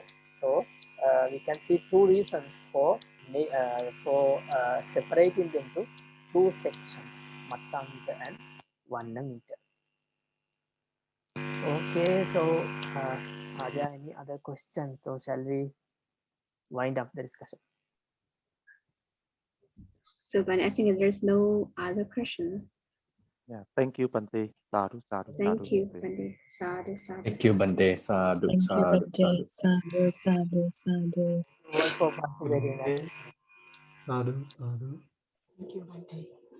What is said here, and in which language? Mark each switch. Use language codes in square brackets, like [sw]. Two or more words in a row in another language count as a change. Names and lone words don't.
[en] So we can see 2 reasons for separating them to 2 sections, matta meter and vanna meter. Okay, so are there any other questions, or shall we wind up the discussion? So, but I think there's no other question. Yeah, thank you, [pi] Bante. Sadhu, sadhu, sadhu. [en] Thank you, Bante. [pi] Pandit. Sadhu, sadhu. [en] Thank you, [pi] Bante. Sadhu, [en] Thank you, [pi] sadhu, Bhante. sadhu. Sadhu, sadhu, sadhu. [en] All for participating in this. [pi] Sadhu, sadhu. [en] Thank you, Bhante.